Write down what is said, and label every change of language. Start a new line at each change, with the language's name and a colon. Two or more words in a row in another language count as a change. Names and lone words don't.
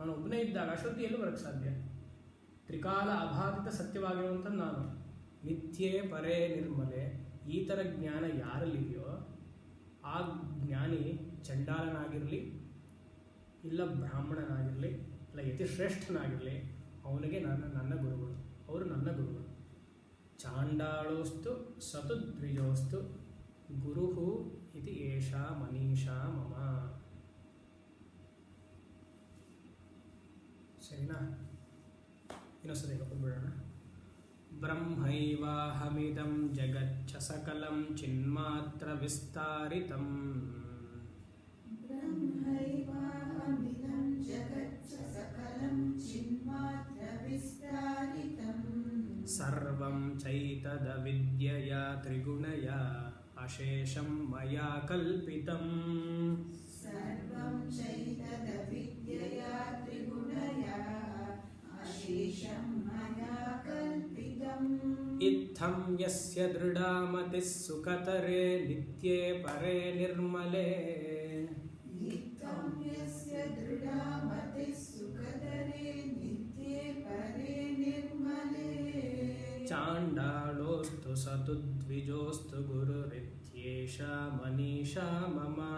Kannada: ನಾನು ಒಬ್ಬನೇ ಇದ್ದಾಗ ಅಷ್ಟೊತ್ತು ಎಲ್ಲೂ ಬರೋಕ್ಕೆ ಸಾಧ್ಯ? ತ್ರಿಕಾಲ ಅಬಾಧಿತ ಸತ್ಯವಾಗಿರುವಂಥ ನಾನು
Sanskrit: ನಿತ್ಯೇ ಪರೇ ನಿರ್ಮಲೆ,
Kannada: ಈ ಥರ ಜ್ಞಾನ ಯಾರಲ್ಲಿದೆಯೋ ಆ ಜ್ಞಾನಿ ಚಂಡಾಲನಾಗಿರಲಿ, ಇಲ್ಲ ಬ್ರಾಹ್ಮಣನಾಗಿರಲಿ, ಇಲ್ಲ ಯತಿಶ್ರೇಷ್ಠನಾಗಿರಲಿ, ಅವನಿಗೆ ನನ್ನ ಗುರುಗಳು, ಅವರು ನನ್ನ ಗುರುಗಳು.
Sanskrit: ಚಾಂಡಾಳೋಸ್ತು ಸತು ದ್ವಿಜೋಸ್ತು ಗುರುಹು ಇತಿ ಏಷಾ ಮನೀಷಾ ಮಮ.
Kannada: ಸರಿನಾ? ಇನ್ನೊಂದ್ಸರಿ ಹೇಳ್ಕೊಂಡ್ಬಿಡೋಣ.
Sanskrit: ಬ್ರಹ್ಮೈವಾಹಮಿದಂ ಜಗಚ್ಚ ಸಕಲಂ ಚಿನ್ಮಾತ್ರ ವಿಸ್ತಾರಿತಂ. ಬ್ರಹ್ಮೈವಾಹಮಿದಂ ಜಗಚ್ಚ ಸಕಲಂ ಚಿನ್ಮಾತ್ರ ವಿಸ್ತಾರಿತಂ. ಸರ್ವಂ ಚೈತದ ವಿದ್ಯೆಯ ತ್ರಿಗುಣಯ ಅಶೇಷಂ ಮಯಾ ಕಲ್ಪಿತಂ. ಸರ್ವಂ ಚೈತದ ವಿದ್ಯೆಯ ತ್ರಿಗುಣಯ ಅಶೇಷಂ ಮಯಾ ಕಲ್ಪಿತಂ. ಇತ್ತಂ ಯಸ್ಯ ದೃಢಾ ಮತಿಃ ಸುಖತರೇ ನಿತ್ಯೇ ಪರೇ ನಿರ್ಮಲೇ. ಇತ್ತಂ ಯಸ್ಯ ದೃಢಾ ಮತಿಃ ಸುಖತರೇ ನಿತ್ಯೇ ಪರೇ ನಿರ್ಮಲೇ. ಚಾಂಡಾಳೋಸ್ತು ಸತು ದ್ವಿಜೋಸ್ತು ಗುರುರಿತ್ಯೇಷಾ ಮನೀಷಾ ಮಮ.